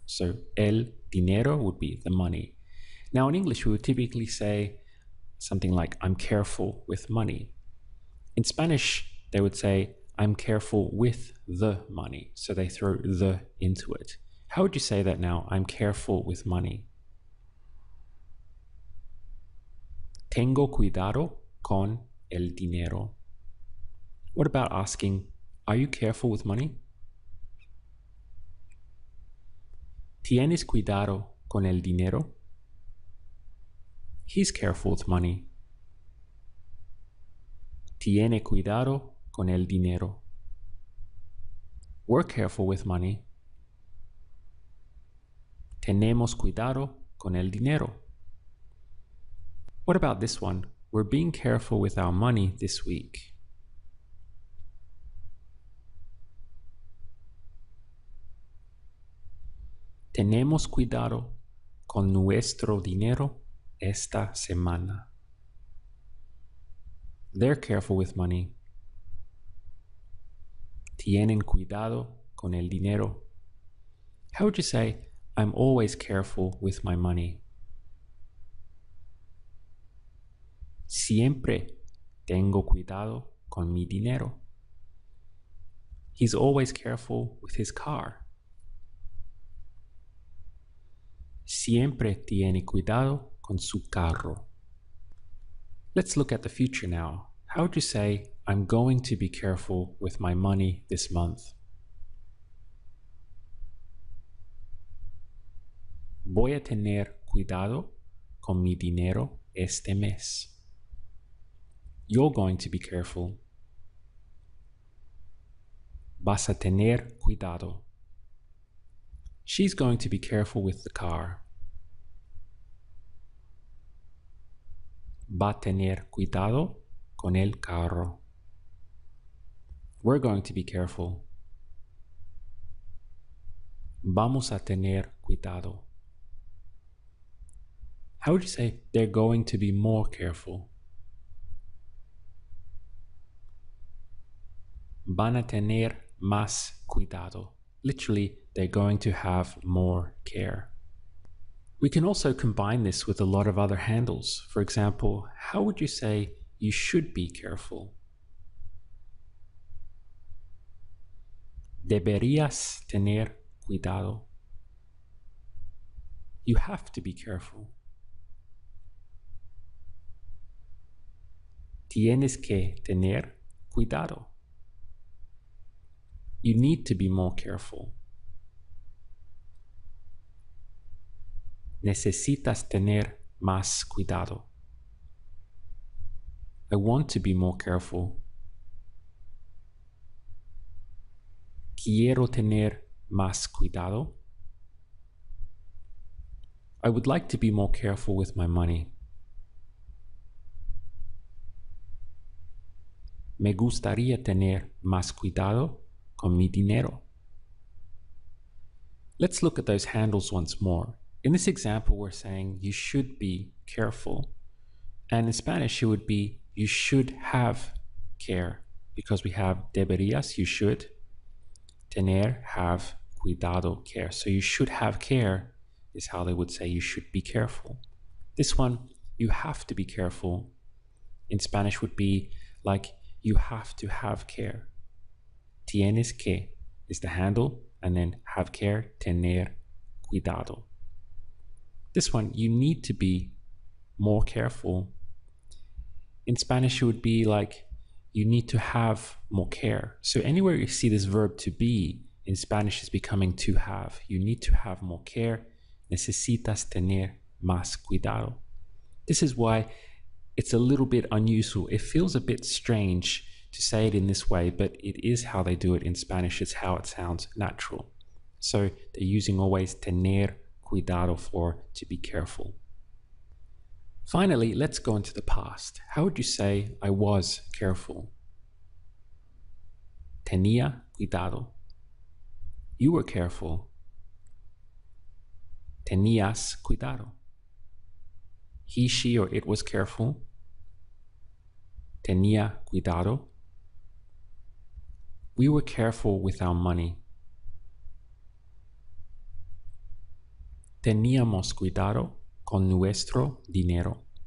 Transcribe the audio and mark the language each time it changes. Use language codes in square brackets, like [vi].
[en] So el dinero would be the money. Now in English, we would typically say something like, I'm careful with money. In Spanish, they would say, I'm careful with the money. So they throw the into it. How would you say that now? I'm careful with money. [es] Tengo cuidado con el dinero. [en] What about asking, are you careful with money? [es] ¿Tienes cuidado con el dinero? [en] He's careful with money. [es] Tiene cuidado con el dinero. [en] We're careful with money. [es] Tenemos cuidado con el dinero. [en] What about this one? We're being careful with our money this week. [es] Tenemos cuidado con nuestro dinero esta semana. [en] They're careful with money. [es] Tienen cuidado con el dinero. [en] How would you say, I'm always careful with my money? [es] Siempre tengo cuidado con mi dinero. [en] He's always careful with his car. [es] Siempre tiene cuidado con su carro. [en] Let's look at the future now. How would you say, I'm going to be careful with my money this month? [es] Voy a tener cuidado con mi dinero este mes. [en] You're going to be careful. [es] Vas a tener cuidado. [en] She's going to be careful with the car. [es] Va a tener cuidado con el carro. [en] We're going to be careful. [es] Vamos a tener cuidado. [en] How would you say they're going to be more careful? [es] Van a tener más cuidado. [en] Literally, they're going to have more care. We can also combine this with a lot of other handles. For example, how would you say you should be careful? [es] Deberías tener cuidado. [en] You have to be careful. [es] Tienes que tener cuidado. [en] You need to be more careful. [es] Necesitas tener más cuidado. [en] I want to be more careful. [es] Quiero tener más cuidado. [en] I would like to be more careful with my money. [es] Me gustaría tener más cuidado con mi dinero. [en] Let's look at those handles once more. In this example, we're saying you should be careful. And in Spanish, it would be you should have care, because we have deberías, you should, tener, have, cuidado, care. So you should have care is how they would say you should be careful. This one, you have to be careful, in Spanish would be like you have to have care. Tienes que is the handle, and then have care, tener cuidado. This one, you need to be more careful. In Spanish, it would be like you need to have more care. So anywhere you see this verb to be, in Spanish is becoming to have. You need to have more care. [es] Necesitas tener más cuidado. [en] This is why it's a little bit unusual. It feels a bit strange to say it in this way, but it is how they do it in Spanish. It's how it sounds natural. So they're using always tener cuidado for to be careful. Finally, let's go into the past. How would you say I was careful? [es] Tenía cuidado. [en] You were careful. [es] Tenías cuidado. [en] He, she, or it was careful. [es] Tenía cuidado. [en] We were careful with our money. [es] Teníamos cuidado con nuestro dinero.